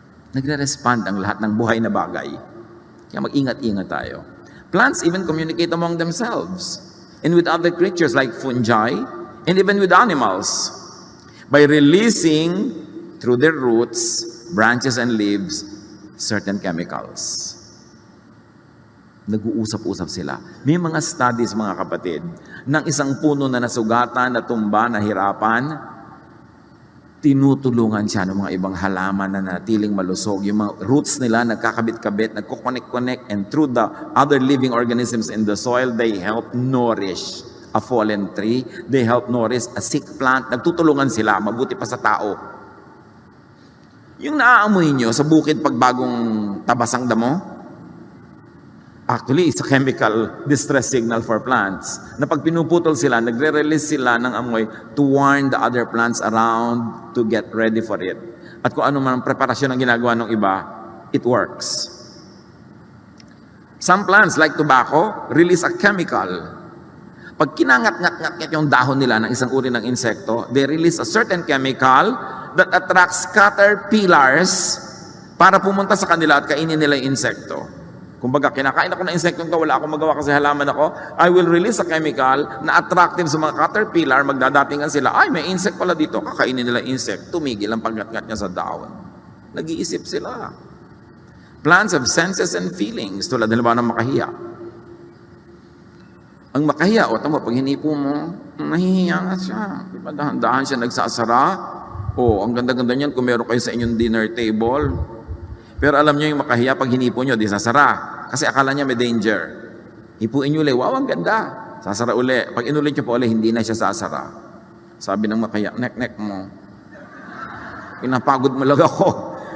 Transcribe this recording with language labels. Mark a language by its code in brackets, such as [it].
[tl] Nagre-respond ang lahat ng buhay na bagay. Kaya mag-ingat-ingat tayo. [en] Plants even communicate among themselves and with other creatures like fungi and even with animals by releasing through their roots, branches, and leaves certain chemicals. [tl] Nag-uusap-usap sila. May mga studies, mga kapatid, ng isang puno na nasugatan, natumba, nahirapan, tinutulungan siya ng mga ibang halaman na natiling malusog. Yung mga roots nila nagkakabit-kabit, nagkukonek-connect, [en] and through the other living organisms in the soil, they help nourish a fallen tree. They help nourish a sick plant. [tl] Nagtutulungan sila, mabuti pa sa tao. Yung naaamoy nyo sa bukid pag bagong tabasang damo, actually, [en] it's a chemical distress signal for plants. [tl] Na pag pinuputol sila, nagre-release sila ng amoy [en] to warn the other plants around to get ready for it. [tl] At kung ano man ang preparasyon ang ginagawa ng iba, [en] it works. Some plants, like tobacco, release a chemical. [tl] Pag kinangat-ngat-ngat yung dahon nila ng isang uri ng insekto, [en] they release a certain chemical that attracts caterpillars [tl] para pumunta sa kanila at kainin nila yung insekto. Kumbaga, kinakain ako ng insektong to, wala akong magawa kasi halaman ako, [en] I will release a chemical [tl] na attractive sa mga caterpillar, magdadatingan sila, ay, may insect pala dito, kakainin nila insect, tumigil ang paggat-gat niya sa daon. Nag-iisip sila. [en] Plants have senses and feelings, [tl] tulad halimbawa ng makahiya. Ang makahiya, o tama, pag hinipo mo, nahihiya nga siya. Diba, dahan-dahan siya nagsasara. O, ang ganda-ganda niyan kung meron kayo sa inyong dinner table. Pero alam niyo yung makahiya, pag hinipo niyo, di sasara. Kasi akala niya may danger. Hipuin niyo ulit, wow, ang ganda. Sasara ulit. Pag inulit niyo pa ulit, hindi na siya sasara. Sabi ng makahiya, nek-nek mo. Pinapagod mo lang ako.